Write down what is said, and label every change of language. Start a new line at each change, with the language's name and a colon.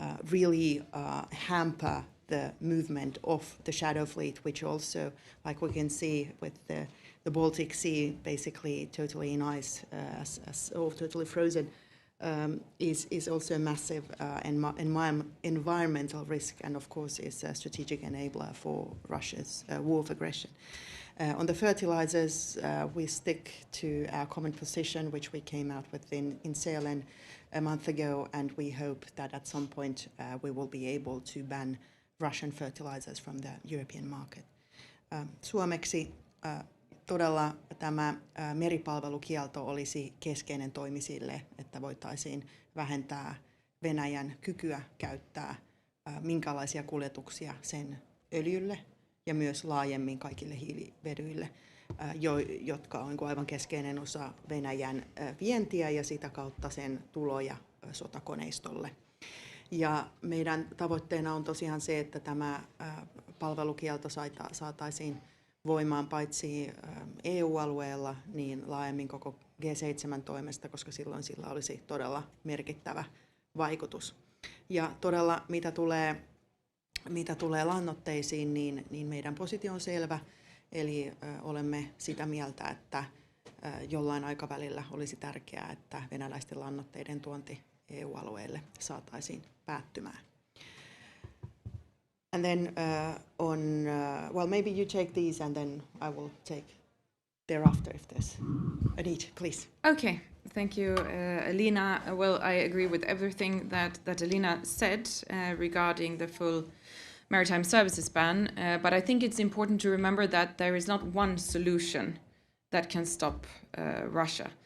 English: really hamper the movement of the shadow fleet, which also, like we can see with the Baltic Sea basically totally in ice or totally frozen, is also a massive environmental risk, and of course is a strategic enabler for Russia's war of aggression. On the fertilizers, we stick to our common position, which we came out with in Sälen a month ago, and we hope that at some point we will be able to ban Russian fertilizers from the European market.
Finnish: Suomeksi todella tämä meripalvelukielto olisi keskeinen toimi sille, että voitaisiin vähentää Venäjän kykyä käyttää minkälaisia kuljetuksia sen öljylle ja myös laajemmin kaikille hiilivedyille, jotka on aivan keskeinen osa Venäjän vientiä ja sitä kautta sen tuloja sotakoneistolle. Ja meidän tavoitteena on tosiaan se, että tämä palvelukielto saataisiin voimaan paitsi EU-alueella, niin laajemmin koko G7 toimesta, koska silloin sillä olisi todella merkittävä vaikutus. Ja todella mitä tulee lannoitteisiin, niin meidän positio on selvä, eli olemme sitä mieltä, että jollain aikavälillä olisi tärkeää, että venäläisten lannoitteiden tuonti EU-alueelle saataisiin päättymään.
English: And then well, maybe you take these and then I will take thereafter if there's a need, please. Okay, thank you, Elina. Well, I agree with everything that Elina said regarding the full maritime services ban, but I think it's important to remember that there is not one solution that can stop Russia.